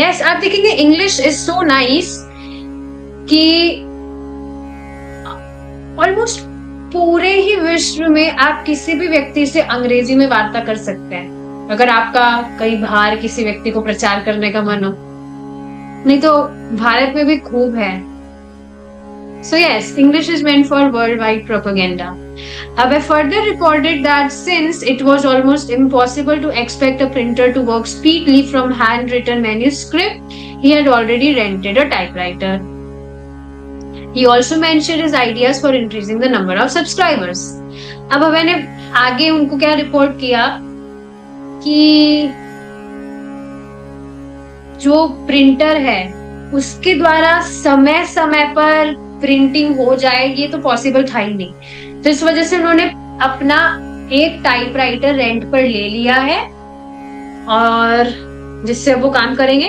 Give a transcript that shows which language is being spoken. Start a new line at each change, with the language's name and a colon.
Hindi: Yes, आप देखेंगे
English: English is so nice
Hindi: कि ऑलमोस्ट पूरे ही विश्व में आप किसी भी व्यक्ति से अंग्रेजी में वार्ता कर सकते हैं, अगर आपका कहीं बाहर किसी व्यक्ति को प्रचार करने का मन हो, नहीं तो भारत में भी खूब है।
English: So yes, English is meant for worldwide propaganda. Abhay further reported that since it was almost impossible to expect a printer to work speedily from handwritten manuscript, he had already rented a typewriter. He also mentioned his ideas for increasing the number of subscribers.
Hindi: अब अभय ने आगे उनको क्या report किया कि जो printer है उसके द्वारा समय समय पर प्रिंटिंग हो जाए, ये तो पॉसिबल था ही नहीं। तो इस वजह से उन्होंने अपना एक टाइपराइटर रेंट पर ले लिया है और जिससे वो काम करेंगे।